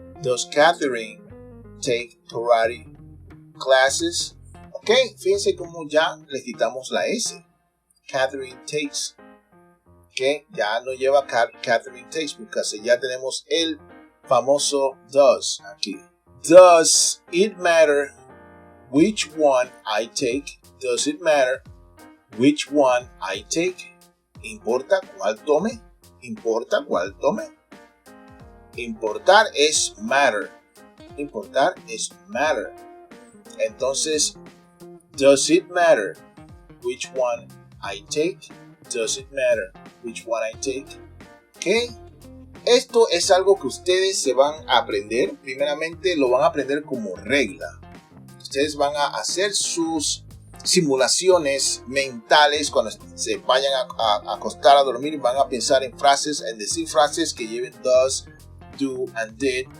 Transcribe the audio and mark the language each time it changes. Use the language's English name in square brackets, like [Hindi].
[English] Does Catherine take karate classes? [Spanish] Ok, fíjense cómo ya le quitamos la S. Catherine takes. Ok, ya no lleva Catherine takes porque ya tenemos el famoso does aquí. [English] Does it matter which one I take? Does it matter which one I take? [Spanish] ¿Importa cuál tome? ¿Importa cuál tome? Importar es matter. Importar es matter. [English] Entonces, does it matter which one I take? Does it matter which one I take? [Spanish] ¿Ok? Esto es algo que ustedes se van a aprender. Primeramente lo van a aprender como regla. Ustedes van a hacer sus simulaciones mentales cuando se vayan a acostar a dormir. Van a pensar en decir frases que lleven does, do and did.